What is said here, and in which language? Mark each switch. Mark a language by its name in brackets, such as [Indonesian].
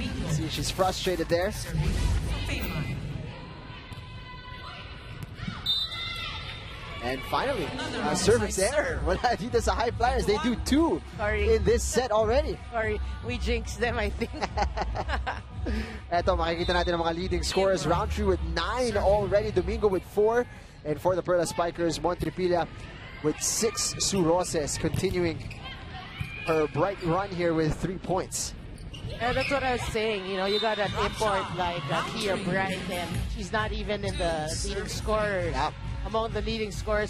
[English] See, she's frustrated there. And finally, service error. [Filipino] Wala dito sa High Flyers. [English] They do 2 in this set already. Sorry, we jinxed them, I think. [Filipino] Eto, makikita natin ang mga leading scorers. [English] Roundtree with 9 already. Domingo with 4. And for the Perlas Spikers, Montevilla with 6. Sue Roses continuing her bright run here with 3 points. Yeah, that's what I was saying. You know, you got an import like Tia Bright, and she's not even in the leading scorers, among the leading scorers.